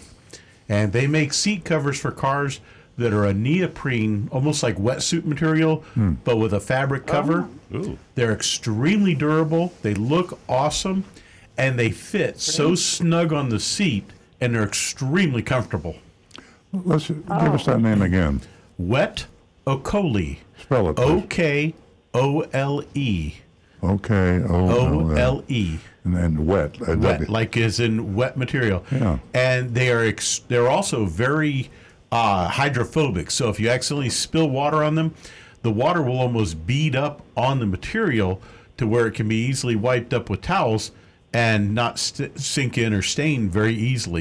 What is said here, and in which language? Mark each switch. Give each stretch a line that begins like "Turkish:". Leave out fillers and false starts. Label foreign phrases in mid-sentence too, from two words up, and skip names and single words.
English: And they make seat covers for cars that are a neoprene, almost like wetsuit material, but with a fabric cover. Ooh. They're extremely durable. They look awesome, and they fit so snug on the seat, and they're extremely comfortable. Let's give us that name again. Wet Okole. Spell it, please. O-K-O-L-E. O-K-O-L-E. And then wet. Wet, like as in wet material. Yeah. And they're also very hydrophobic. So if you accidentally spill water on them, the water will almost bead up on the material to where it can be easily wiped up with towels and not sink in or stain very easily.